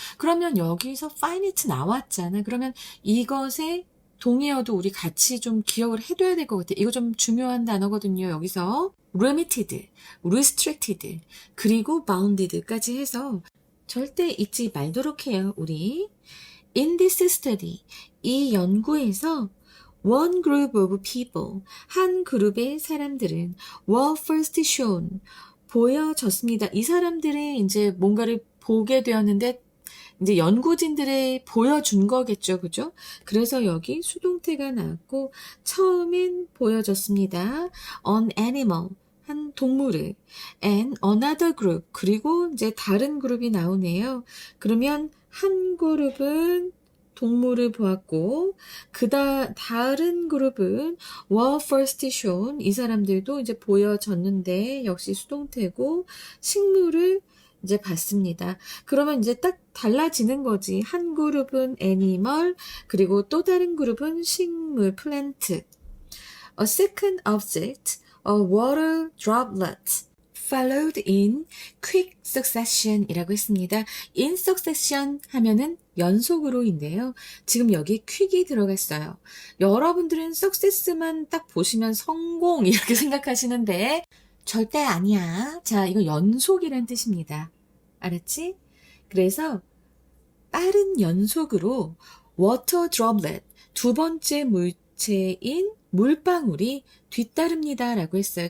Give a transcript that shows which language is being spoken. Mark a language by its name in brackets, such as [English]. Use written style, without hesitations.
[Korean] 그러면 여기서 finite 나왔잖아. 그러면 이것의 동의어도 우리 같이 좀 기억을 해둬야 될 것 같아. 이거 좀 중요한 단어거든요. 여기서 limited, restricted, 그리고 bounded까지 해서 절대 잊지 말도록 해요. [English] 우리 in this study, [Korean] 이 연구에서 [English] one group of people, [Korean] 한 그룹의 사람들은 [English] were first shown, [Korean] 보여졌습니다. 이 사람들이 이제 뭔가를 보게 되었는데 이제 연구진들이 보여준 거겠죠. 그죠? 그래서 여기 수동태가 나왔고 처음엔 보여졌습니다. [English] An animal, [Korean] 한 동물을 [English] and another group, [Korean] 그리고 이제 다른 그룹이 나오네요. 그러면 한 그룹은 동물을 보았고 다른 그룹은 were first shown, 이 사람들도 이제 보여졌는데 역시 수동태고 식물을 이제 봤습니다. 그러면 이제 딱 달라지는 거지. 한 그룹은 animal, 그리고 또 다른 그룹은 식물, [English] plant. A second object, a water droplet, followed in quick succession [Korean] 이라고 했습니다. in succession 하면은 연속으로인데요. 지금 여기 quick이 들어갔어요. 여러분들은 success만 딱 보시면 성공 이렇게 생각하시는데 절대 아니야. 자, 이거 연속이란 뜻입니다. 알았지? 그래서 빠른 연속으로 water droplet, 두 번째 물체인 물방울이 뒤따릅니다 라고 했어요.